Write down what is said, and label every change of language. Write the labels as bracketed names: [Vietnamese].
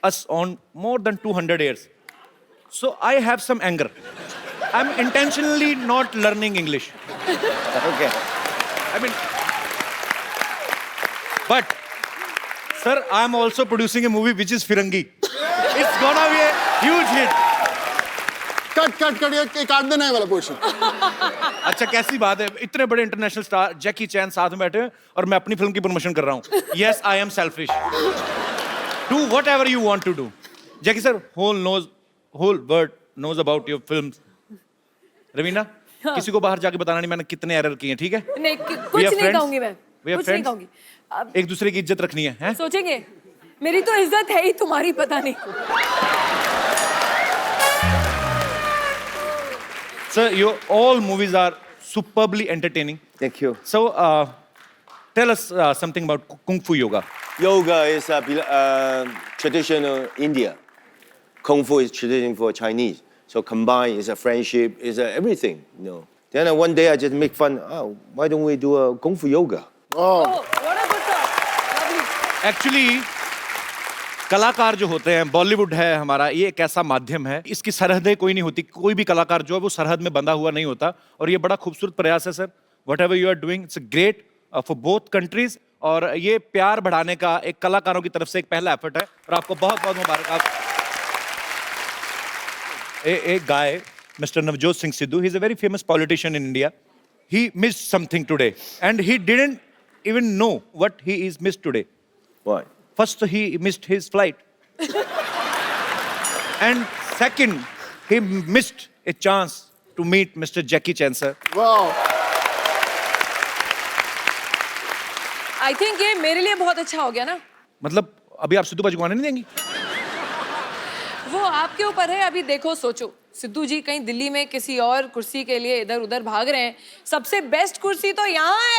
[English] us on more than 200 years. So I have some anger. I'm intentionally not learning English. Okay. I mean, but, sir, I'm also producing a movie which is Firangi. It's gonna be a huge hit. [Hindi] Cut, ये काट देना है वाला portion. अच्छा, कैसी बात है, इतने बड़े इंटरनेशनल स्टार जैकी चैन साथ में बैठे हैं और मैं अपनी फिल्म की प्रमोशन कर रहा हूँ। [English] Yes, I am selfish. Do whatever you want to do. Jackie sir, whole world knows about your films. [Hindi] Raveena, किसी को बाहर जाके बताना नहीं मैंने कितने एरर किए हैं, ठीक है? नहीं, कुछ नहीं कहूंगी मैं। कुछ नहीं कहूंगी। अब एक दूसरे की इज्जत रखनी है, हैं? सोचेंगे, मेरी तो इज्जत है ही, तुम्हारी पता नहीं। [English] Sir, your all movies are superbly entertaining. Thank you. So, tell us something about Kung Fu Yoga. Yoga is traditional India. Kung Fu is traditional for Chinese. So combined is a friendship, is everything, you know. Then one day I just make fun. Oh, why don't we do a Kung Fu yoga? Oh, what a good thought. Lovely. [Hindi] Actually, कलाकार जो होते हैं, बॉलीवुड है हमारा, ये एक ऐसा माध्यम है, इसकी सरहदें कोई नहीं होती। कोई भी कलाकार जो है वो सरहद में बंधा हुआ नहीं होता, और ये बड़ा खूबसूरत प्रयास है sir. [English] Whatever you are doing, it's great for both countries, [Hindi] और ये प्यार बढ़ाने का एक कलाकारों की तरफ से एक पहला एफर्ट है, और आपको बहुत बहुत मुबारक। [English] A guy, Mr. Navjot Singh Sidhu, he's a very famous politician in India. He missed something today, and he didn't even know what he is missed today. What? First, he missed his flight. And second, he missed a chance to meet Mr. Jackie Chan, sir. Wow. I think [Hindi] ये मेरे लिए बहुत अच्छा हो गया ना। मतलब अभी आप सिद्धू बाजी को आने नहीं देंगी? वो आपके ऊपर है, अभी देखो, सोचो सिद्धू जी कहीं दिल्ली में किसी और कुर्सी के लिए इधर उधर भाग रहे हैं, सबसे बेस्ट कुर्सी तो यहाँ है।